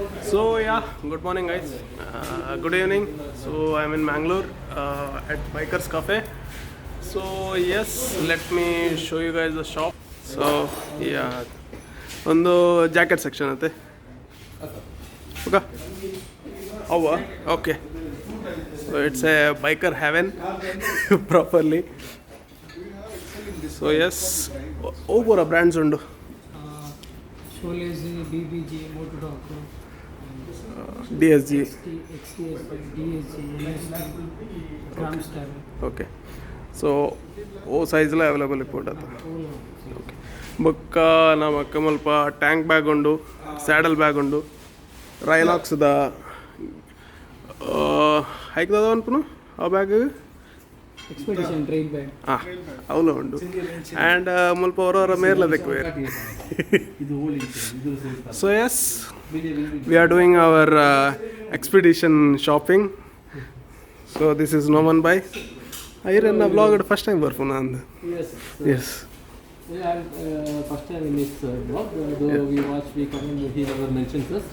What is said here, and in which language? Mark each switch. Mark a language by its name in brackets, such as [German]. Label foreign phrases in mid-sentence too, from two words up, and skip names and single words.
[English] So yeah, good morning guys. Good evening. So I'm in Mangalore at Bikers Cafe. So yes, let me show you guys the shop. So yeah, ಒಂದು jacket section ಐತೆ ಓಕೆ ಅವ್ವ okay so it's a biker haven properly so yes ಓವರ ಬ್ರ್ಯಾಂಡ್ಸ್ ಉಂಡು Sholezy, BBG, Motodoc, DSG XTS, DSG, Gramstar. okay so [Tulu] ಓ ಸೈಜ್ಲ ಅವೈಲೇಬಲ್ ಇಪ್ಪುಂಡು ಓಕೆ ಬೊಕ್ಕ ನಮಕ್ ಮುಲ್ಪ [English] tank bag [Tulu] ಉಂಡು [English] saddle bag [Tulu] ಉಂಡು ರೈನಾಕ್ಸ್ದ ಐಕ್ದದ ಅನ್ಪುನು ಆ ಬ್ಯಾಗ್ [English] Expedition trail bag. [Tulu] ಅವಲು ಉಂಡು ಆ್ಯಂಡ್ ಮುಲ್ಪ ಹೊರ ಮೇರ್ಲ ತೆಕ್ಕು [English] so yes we are doing our expedition shopping. So this is Noman Bhai. I ran a vlog at first time barfuna and yes. We are first time in this vlog, though we watch, we comment, he never mentions us.